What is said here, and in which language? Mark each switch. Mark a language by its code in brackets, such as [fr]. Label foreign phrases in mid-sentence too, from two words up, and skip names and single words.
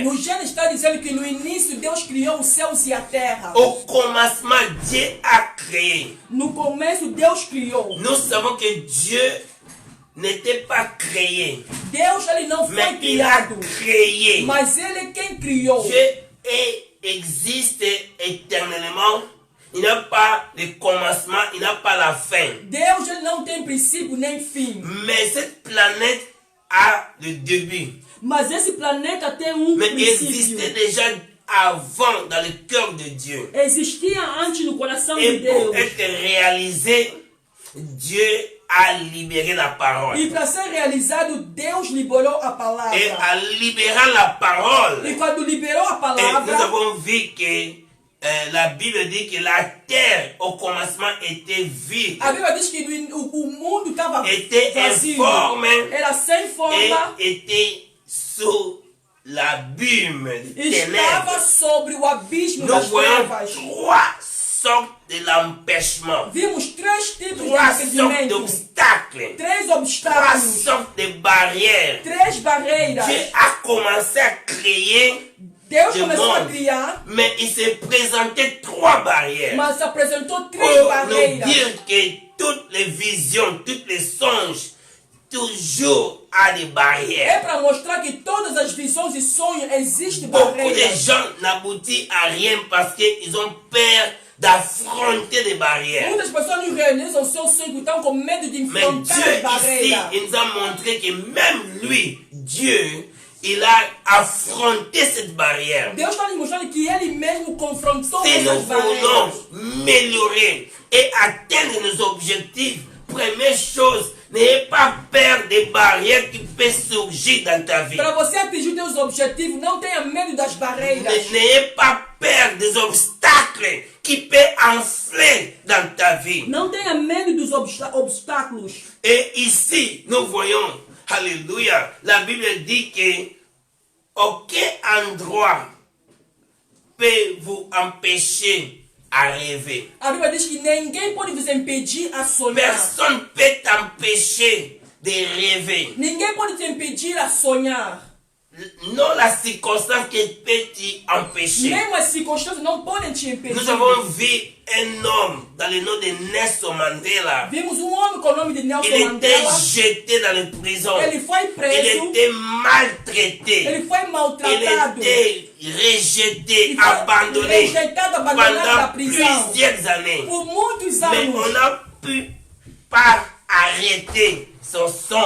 [pt] No Gênesis está dizendo que no início Deus criou os céus e a terra. [fr] Au commencement, Dieu a créé. [pt] No começo Deus criou. [fr] Nous savons que Dieu n'était pas créé, [pt] Deus ele não foi [fr] mais il a [pt] criado, [fr] créé. [pt] mas ele é quem criou. [fr] Dieu existe éternellement. Il n'a pas de commencement, il n'a pas la fin. [pt] Deus ele não tem princípio nem fim. [fr] Mais cette planète a le début. [pt] Mas esse planeta tem [fr] Mais il [pt] princípio. [fr] existait déjà avant dans le cœur de Dieu. [pt] Existia antes no coração [fr] Et [pt] de [fr] pour [pt] Deus. [fr] être réalisé, Dieu a libéré la parole. [pt] E para ser realizado, Deus liberou a palavra. [fr] Et en libérant la parole, [pt] E quando liberou a [fr] et nous [pt] palavra, [fr] avons vu que la Bible dit que la terre au commencement était vide, [pt] a Bíblia diz que o mundo estava [fr] était [pt] vazio. [fr] informe [pt] Era sem forma [fr] et était sous l'abîme des [pt] e estava [fr] ténèbres. [pt] sobre o abismo [fr] Nous [pt] das [fr] voyons [pt] trevas. [fr] trois sortes de l'empêchement, [pt] Vimos três tipos de [fr] trois sortes [pt] impedimento, [fr] d'obstacles, [pt] três [fr] trois [pt] obstáculos, [fr] sortes de barrières. [pt] três barreiras. [fr] Dieu a commencé à créer, [pt] Deus [fr] de [pt] começou a [fr] monde. [pt] criar, [fr] mais il s'est présenté trois barrières [pt] mas apresentou três [fr] pour nous [pt] barreiras [fr] dire que toutes les visions, tous les songes, toujours a des [pt] é [fr] barrières. [pt] para mostrar que todas as visões e sonhos existem [fr] Beaucoup de [pt] barreiras. [fr] gens n'aboutissent à rien parce qu'ils ont peur d'affronter des barrières. [pt] Muitas pessoas não realizam seus sonhos, estão com medo de [fr] Mais [pt] enfrentar [fr] Dieu [pt] as [fr] ici, [pt] barreiras. [fr] il nous a montré que même lui, Dieu, il a affronté cette barrière. [pt] Deus está nos mostrando que Ele mesmo confrontou [fr] Si nous [pt] essas barreiras. [fr] voulons améliorer et atteindre nos objectifs, première chose, n'ayez pas peur des barrières qui peuvent surgir dans ta vie. [pt] Para você atingir seus objetivos, não tenha medo das barreiras. [fr] N'ayez pas peur des obstacles qui peuvent enfler dans ta vie. [pt] Não tenha medo dos obstáculos. [fr] Et ici, nous voyons, alléluia, la Bible dit que aucun endroit peut vous empêcher à rêver. [pt] A Bíblia diz que ninguém pode vos impedir a sonhar. [fr] Personne ne peut t'empêcher de rêver. [pt] Ninguém pode te impedir a sonhar. [fr] non la circonstance qui peut t'y empêcher. [pt] Mesmo as circunstâncias não podem te impedir. [fr] Nous avons vu un homme dans le nom de Nelson Mandela. [pt] Vimos homem com o nome de Nelson [fr] Il était [pt] Mandela. [fr] jeté dans les prisons. [pt] Ele foi [fr] Il [pt] preso. [fr] était maltraité. [pt] Ele foi [fr] Il [pt] maltratado. [fr] était rejeté, [pt] Il foi [fr] abandonné [pt] rejeitado, abandonado na [fr] pendant [pt] prisão. [fr] plusieurs années. [pt] Por muitos [fr] Mais [pt] anos. [fr] on n'a pu pas arrêter son songe.